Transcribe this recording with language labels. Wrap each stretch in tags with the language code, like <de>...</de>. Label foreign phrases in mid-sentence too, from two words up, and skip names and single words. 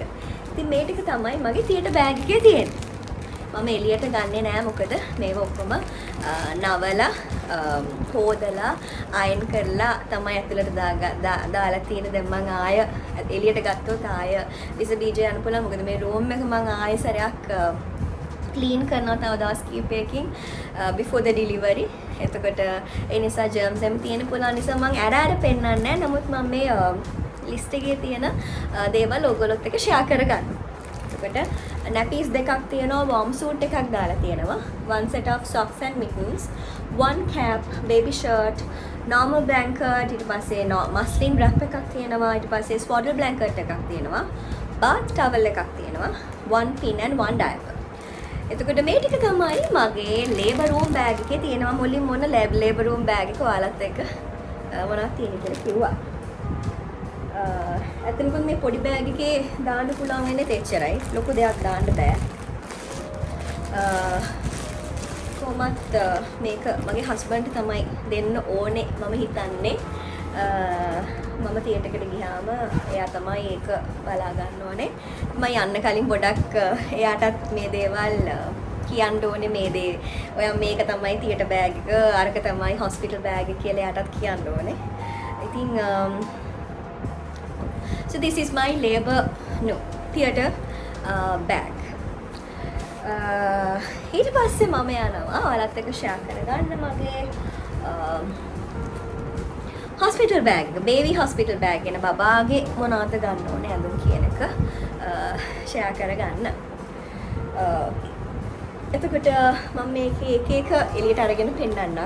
<si>ඉතින් මේ ටික තමයි මගේ</si> <en>theatre bag</en> <si>එකේ තියෙන්නේ. මම එළියට ගන්නෙ නෑ මොකද මේව ඔක්කොම නවලා හොදලා අයන් කරලා තමයි ඇතුළට දාලා තියෙන. දැන් මම ආය එළියට ගත්තොත් ආය විස බීජ යන්න පුළුවන්. මොකද මේ රූම් එක මම ආයෙ සැරයක් ක්ලීන් කරනවා තව දවස් කිහිපයකින්</si> <en>before the delivery.</en> <si>එතකොට ඒ නිසා germs එම් තියෙන පුළුවන් නිසා මම ඇර පෙන්නන්නේ නෑ. නමුත් මම මේ ලිස්ට් එකේ තියෙන දේවල් ඔයගොල්ලොත් එක්ක share කරගන්නවා. එතකොට nappies දෙකක් තියෙනවා,</si> <en>warm suit</en> <si>එකක් දාලා තියෙනවා,</si> <en>one set of socks and mittens, one cap, baby shirt, normal blanket,</en> <si>ඊට පස්සේ</si> <en>muslin wrap</en> <si>එකක් තියෙනවා, ඊට පස්සේ</si> <en>swaddle blanket</en> <si>එකක් තියෙනවා,</si> <en>bath towel</en> <si>එකක් තියෙනවා,</si> <en>one pin and one diaper.</en> <si>එතකොට මේ ටික තමයි මගේ</si> <en>labor room bag</en> <si>එකේ තියෙනවා. මුලින් මොන</si> <en>labor room bag</en> <si>එක ඔයාලත් එක්ක මොනවද තියෙන්නේ කියලා කිව්වා. ඇත්තටම මේ පොඩි බෑග් එකේ දාන්න පුළුවන් වෙන්නේ තෙච්චරයි. ලොකු දෙයක් දාන්න බෑ. කොහොමත් මේක මගේ හස්බන්ඩ් තමයි දෙන්න ඕනේ මම හිතන්නේ. මම තියටර් එකට ගියාම එයා තමයි ඒක බලා ගන්න ඕනේ. මම යන්න කලින් ගොඩක් එයාටත් මේ දේවල් කියන්න ඕනේ. මේ දේ ඔයා මේක තමයි</si> <en>theatre bag</en> <si>එක, අරක තමයි</si> <en>hospital bag</en> <si>එක කියලා එයාටත් කියන්න ඕනේ.</si> <en>ඉතින් so this is my theatre bag.</en> <si>ඊට පස්සේ මම යනවා ඔයාලත් එක්ක share කරගන්න මගේ</si> <en>hospital bag</en> <si>එක.</si> <en>baby hospital bag</en> <si>එක. බබාගේ මොනවද ගන්න ඕනේ ඇඳුම් කියන එක share කරගන්න. එතකොට මම මේකේ එක එක එළියට අරගෙන පෙන්නන්නම්.</si>